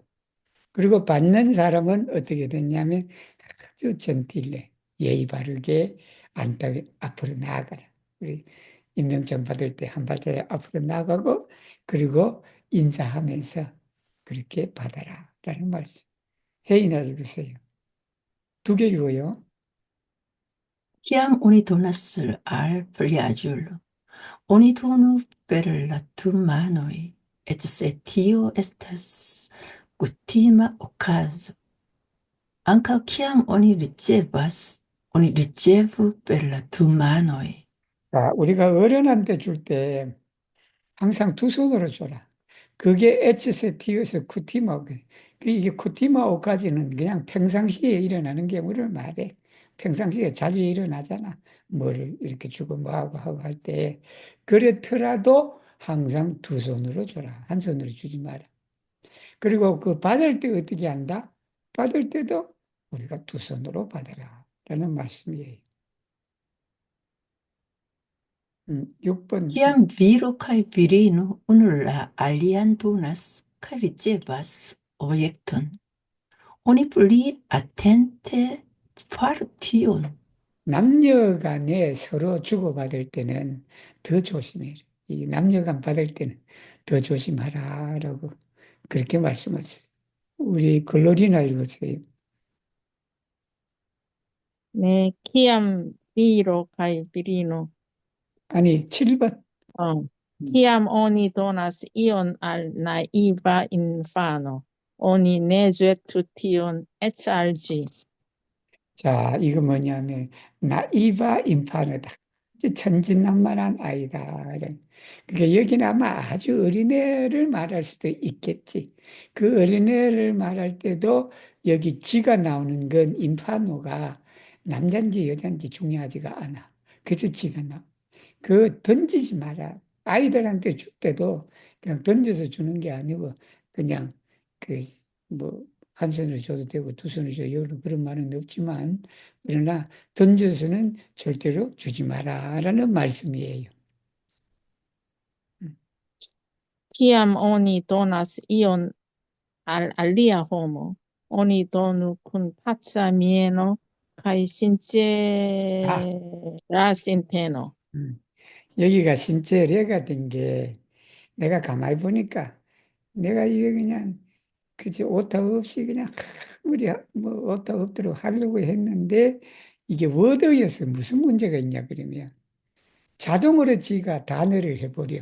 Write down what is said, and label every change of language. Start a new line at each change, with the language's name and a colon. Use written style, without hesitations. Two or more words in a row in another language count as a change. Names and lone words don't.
Korean: 그리고 받는 사람은 어떻게 됐냐면 아주 전틸레 예의 바르게 앞으로 나아가라. 우리 임명장 받을 때 한 발자국 앞으로 나가고 그리고 인사하면서 그렇게 받아라라는 말씀. 회의나 읽으세요. 두 개 읽어요.
Esperanto: Kiam oni donas al filiaĝulo, oni donu per la du manoj, et se tio estas kutima okazo, ankaŭ kiam oni ricevu per la du manoj.
Korean: 자, 우리가 어른한테 줄 때 항상 두 손으로 줘라. 그게 HST에서 쿠티마. 이게 쿠티마오까지는 그냥 평상시에 일어나는 경우를 말해. 평상시에 자주 일어나잖아. 뭐를 이렇게 주고 뭐하고 하고 할 때. 그렇더라도 항상 두 손으로 줘라. 한 손으로 주지 마라. 그리고 그 받을 때 어떻게 한다? 받을 때도 우리가 두 손으로 받아라. 라는 말씀이에요. 6번.
Esperanto: Kiam viro kaj virino unu la alian donas kaj ricevas objekton, oni pli atente faru tion.
Korean: 남녀 간에 서로 주고받을 때는 더 조심해라. 이 남녀 간 받을 때는 더 조심하라라고 그렇게 말씀하세요. 우리 글로리나 읽으세요.
Esperanto: 네, Kiam viro kaj virino.
Korean: 아니, 7번.
Esperanto: Kiam oni donas ion al naiva infano, oni ne ĵetu tion eĉ al ĝi.
Korean: 자, 이거 뭐냐면 나이바 인파르다. 천진난만한 아이다. 그러니까 여기는 아마 아주 어린애를 말할 수도 있겠지. 그 어린애를 말할 때도 여기 지가 나오는 건 인파노가 남잔지 여잔지 중요하지가 않아. 그래서 지가 나와. 그 던지지 마라. 아이들한테 줄 때도 그냥 던져서 주는 게 아니고 그냥 그 뭐 한 손으로 줘도 되고 두 손으로 줘도 그런 말은 없지만 그러나 던져서는 절대로 주지 마라라는 말씀이에요.
Esperanto: Kiam oni donas ion al alia homo, oni donu kun paca mieno kaj sincera sinteno.
Korean: 여기가 신체례가 된 게 내가 가만히 보니까 내가 이게 그냥 그치 오타 없이 그냥 우리 뭐 오타 없도록 하려고 했는데 이게 워드에서 무슨 문제가 있냐 그러면 자동으로 지가 단어를 해버려.